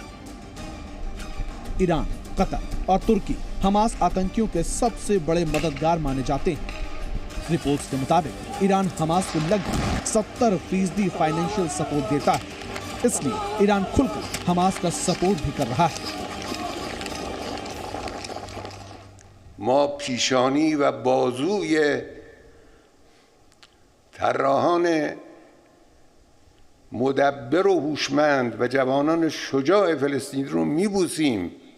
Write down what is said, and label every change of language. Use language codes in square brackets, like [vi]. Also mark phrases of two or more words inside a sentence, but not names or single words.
[hi] ईरान, कतर और तुर्की हमास आतंकियों के सबसे बड़े मददगार माने जाते हैं। रिपोर्ट्स के मुताबिक ईरान हमास को लगभग 70% [en] financial support [hi] देता है, इसलिए ईरान खुलकर हमास का सपोर्ट भी कर रहा है। [fa] ما پیشانی و بازوی طراحان مدبر و هوشمند و جوانان شجاع فلسطین رو میبوسیم.